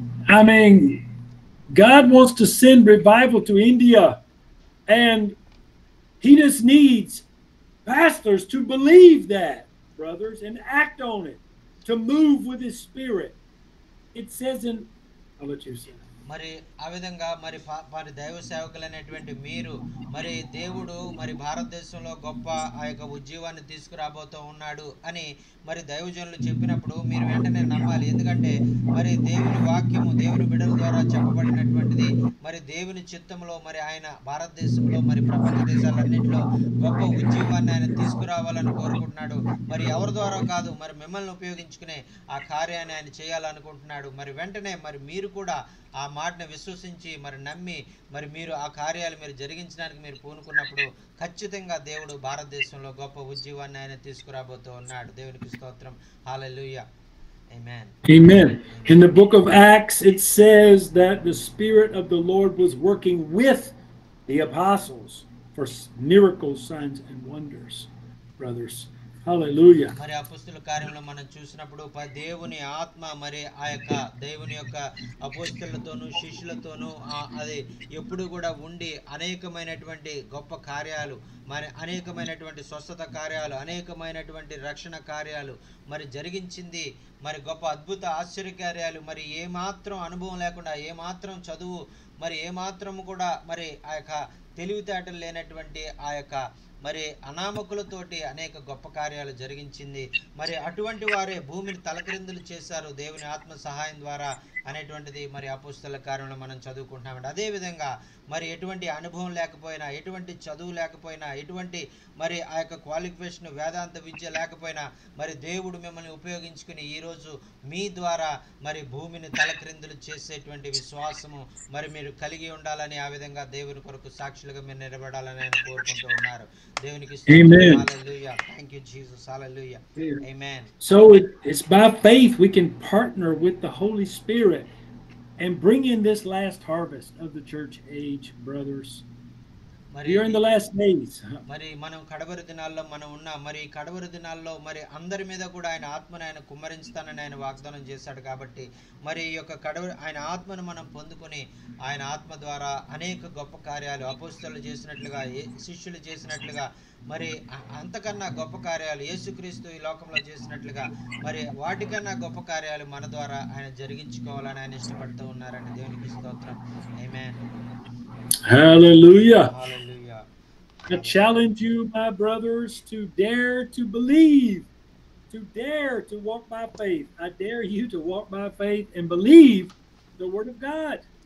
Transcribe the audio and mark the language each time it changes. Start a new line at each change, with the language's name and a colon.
Telugu: దేవునికి
English: God wants to send revival to India, and he just needs pastors to believe that, brothers, and act on it, to move with his spirit. It says in, I'll let you say.
Telugu: మరి ఆ విధంగా మరి దైవ సేవకులైనటువంటి మీరు మరి దేవుడు మరి భారతదేశంలో గొప్ప ఆ యొక్క ఉద్యమాన్ని తీసుకురాబోతూ ఉన్నాడు అని మరి దైవజనులు చెప్పినప్పుడు మీరు వెంటనే నమ్మాలి. ఎందుకంటే మరి దేవుని వాక్యము దేవుని బిడ్డల ద్వారా చెప్పబడినటువంటిది. మరి దేవుని చిత్తంలో మరి ఆయన భారతదేశంలో మరి ప్రపంచ దేశాలన్నింటిలో గొప్ప ఉద్యమాన్ని ఆయన తీసుకురావాలని కోరుకుంటున్నాడు. మరి ఎవరి ద్వారా కాదు, మరి మిమ్మల్ని ఉపయోగించుకునే ఆ కార్యాన్ని ఆయన చేయాలనుకుంటున్నాడు. మరి వెంటనే మరి మీరు కూడా ఆ మాటను విశ్వసించి మరి నమ్మి మరి మీరు ఆ కార్యాలు మీరు జరిగించడానికి మీరు పూనుకున్నప్పుడు ఖచ్చితంగా దేవుడు భారతదేశంలో గొప్ప ఉద్యమాన్ని ఆయన తీసుకురాబోతూ ఉన్నాడు. దేవునికి స్తోత్రం. హల్లెలూయా. Amen.
English: Amen. In the book of Acts it says that the Spirit of the Lord was working with the apostles for miracles, signs and wonders, brothers. Hallelujah.
Telugu: మరి అపోస్తలుల కార్యంలో మనం చూసినప్పుడు దేవుని ఆత్మ మరి ఆ యొక్క దేవుని యొక్క అపోస్తలులతోనూ శిష్యులతోనూ అది ఎప్పుడు కూడా ఉండి అనేకమైనటువంటి గొప్ప కార్యాలు, మరి అనేకమైనటువంటి స్వస్థత కార్యాలు, అనేకమైనటువంటి రక్షణ కార్యాలు మరి జరిగించింది. మరి గొప్ప అద్భుత ఆశ్చర్యకార్యాలు, మరి ఏమాత్రం అనుభవం లేకుండా, ఏమాత్రం చదువు, మరి ఏమాత్రం కూడా మరి ఆ యొక్క తెలివితేటలు లేనటువంటి ఆ యొక్క మరి అనామకులతోటి అనేక గొప్ప కార్యాలు జరిగించింది. మరి అటువంటి వారే భూమిని తలక్రిందులు చేశారు దేవుని ఆత్మ సహాయం ద్వారా అనేటువంటిది మరి అపోస్తల కార్యంలో మనం చదువుకుంటున్నామండి. అదేవిధంగా మరి ఎటువంటి అనుభవం లేకపోయినా, ఎటువంటి చదువు లేకపోయినా, ఎటువంటి మరి ఆ యొక్క క్వాలిఫికేషన్ వేదాంత విద్య లేకపోయినా మరి దేవుడు మిమ్మల్ని ఉపయోగించుకుని ఈరోజు మీ ద్వారా మరి భూమిని తలక్రిందులు చేసేటువంటి విశ్వాసము మరి మీరు కలిగి ఉండాలని, ఆ విధంగా దేవుని కొరకు సాక్షులుగా మీరు నిలబడాలని ఆయన కోరుకుంటూ ఉన్నారు. దేవునికి స్తోత్రం. హల్లెలూయా.
English: Thank you Jesus.
Telugu: Hallelujah. Amen.
English: So it's by faith we can partner with the Holy Spirit and bring in this last harvest of the church age, brothers. We are in the last days.
Telugu: మరి మనం కడవరి దినాల్లో మనం ఉన్నాం. మరి కడవరి దినాల్లో మరి అందరి మీద కూడా ఆయన ఆత్మను ఆయన కుమ్మరించుతానని ఆయన వాగ్దానం చేశాడు. కాబట్టి మరి ఈ యొక్క ఆయన ఆత్మను మనం పొందుకొని ఆయన ఆత్మ ద్వారా అనేక గొప్ప కార్యాలు అపోస్తలులు చేసినట్లుగా, శిష్యులు చేసినట్లుగా, మరి అంతకన్నా గొప్ప కార్యాలు యేసుక్రీస్తు ఈ లోకంలో చేసినట్లుగా మరి వాటికన్నా గొప్ప కార్యాలు మన ద్వారా ఆయన జరిగించుకోవాలని ఆయన ఇష్టపడుతూ ఉన్నారని దేవునికి స్తోత్రం. ఆమేన్.
English: Hallelujah. Hallelujah. I challenge you, my brothers, to dare to believe, to dare to walk by faith. I dare you to walk by faith and believe the word of God.